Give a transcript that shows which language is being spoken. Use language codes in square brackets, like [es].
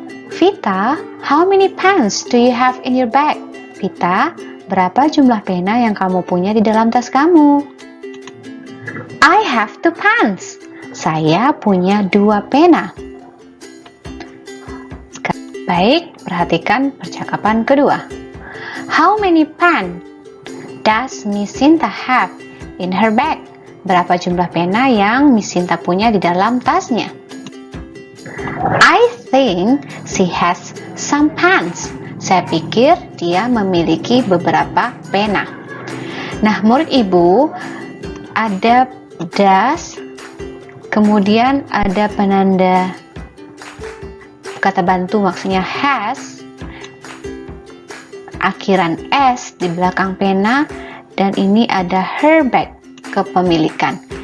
[en] Vita, how many pens do you have in your bag? [id] Vita, berapa jumlah pena yang kamu punya di dalam tas kamu? [en] I have 2 pens. [id] Saya punya 2 pena. Baik, perhatikan percakapan kedua. [en] How many pen does Miss Sinta have in her bag? [id] Berapa jumlah pena yang Miss Sinta punya di dalam tasnya? [en] I think she has some pens. [id] Saya pikir dia memiliki beberapa pena. Nah, murid ibu, ada does, kemudian ada penanda kata bantu maksudnya has, akhiran s di belakang pena, dan ini ada her bag, kepemilikan.